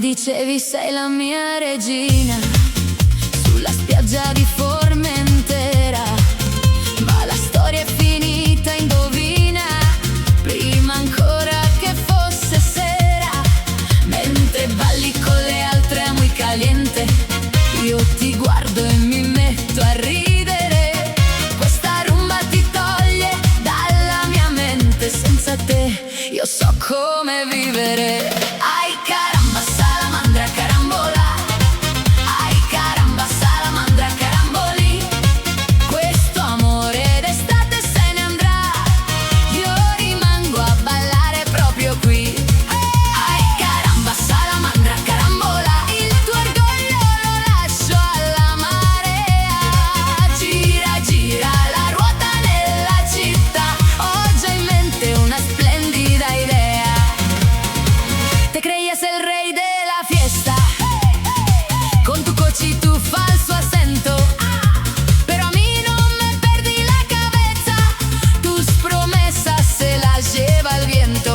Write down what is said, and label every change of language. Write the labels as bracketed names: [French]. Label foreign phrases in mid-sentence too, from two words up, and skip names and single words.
[Italian] dicevi sei la mia regina, sulla spiaggia di Formentera, ma la storia è finita, indovina, prima ancora che fosse sera. Mentre balli con le altre [Spanish] muy caliente, [Italian] io ti guardo e mi metto a ridere. Questa rumba ti toglie dalla mia mente, senza te io so come vivere. Ai caramba salamandra carambola, ai caramba salamandra caramboli, questo amore d'estate se ne andrà, io rimango a ballare proprio qui. Ai caramba salamandra carambola, il tuo orgoglio lo lascio alla marea. Gira gira la ruota nella città, ho già in mente una splendida idea. [Spanish] Te creías el rey de la fiesta, con tu coche y tu falso acento, pero a mí no me perdí la cabeza, tus promesas se las lleva el viento.